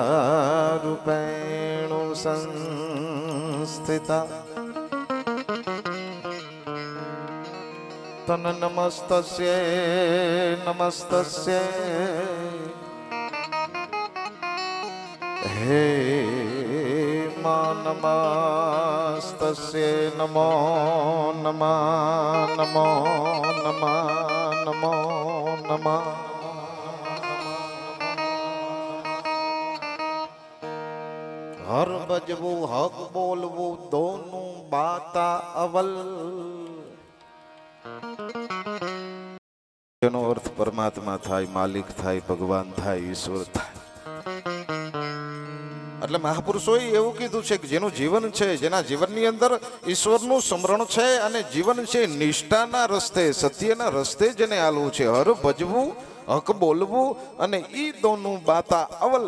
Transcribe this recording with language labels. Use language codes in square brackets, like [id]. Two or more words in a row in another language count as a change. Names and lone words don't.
[sa] रूपेण संस्थिता तन नमस्तस्यै नमस्तस्यै हे मां नमस्तस्यै नमो नमः नमो नमः नमो नमः। [gu] હર ભજવું હક બોલવું દોનો બાતા અવલ। જેનો અર્થ પરમાત્મા થાય, માલિક થાય, ભગવાન થાય, ઈશ્વર થાય. એટલે મહાપુરુષોએ એવું કીધું છે કે જેનું જીવન છે, જેના જીવનની અંદર ઈશ્વરનું સ્મરણ છે અને જીવન છે નિષ્ઠાના રસ્તે, સત્યના રસ્તે જેને હાલવું છે, હર ભજવું હક બોલવું અને ઈ દોનું બાતા અવલ.